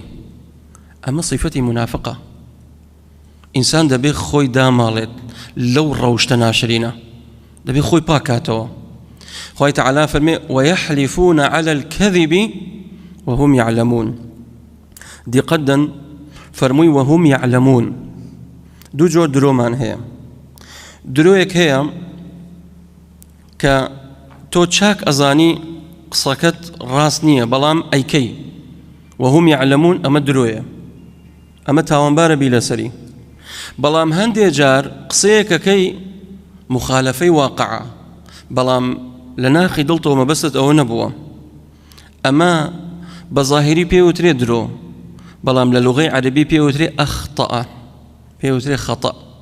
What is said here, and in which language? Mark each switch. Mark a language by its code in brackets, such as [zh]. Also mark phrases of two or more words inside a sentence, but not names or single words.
[ckb] ئەمە صیفەتی منافقە. ئینسان دەبێ خۆی داماڵێت لەو ڕەوشتە ناشرینە دەبێ خۆی پاکاتەوە. خوای تعالی فەرمێ [ar] ويحلفون على الكذب وهم يعلمون. [ckb] دیقەتدەن فەرمووی [ar] وهم يعلمون. [ckb] دوو جۆر درۆمان هەیە. درۆیەک هەیە کە تۆ چاک ئەزانی قسەکەت ڕاست نییە بەڵام ئەیکەی [ar] وهم يعلمون [ckb] ئەمە درۆیە ئەمە تاوانبارە بی لەسەری. بەڵام هەندێک جار قسەیەکەکەی مخالفەی واقعە بەڵام لە ناخی دڵتەوە مەبەستت ئەوە نەبووە ئەمە بە ظاهری پێوترێ درۆ بەڵام لە لوغەی عەرەبی پێوترێ ئەخطەئە پێوترێ خەتەء.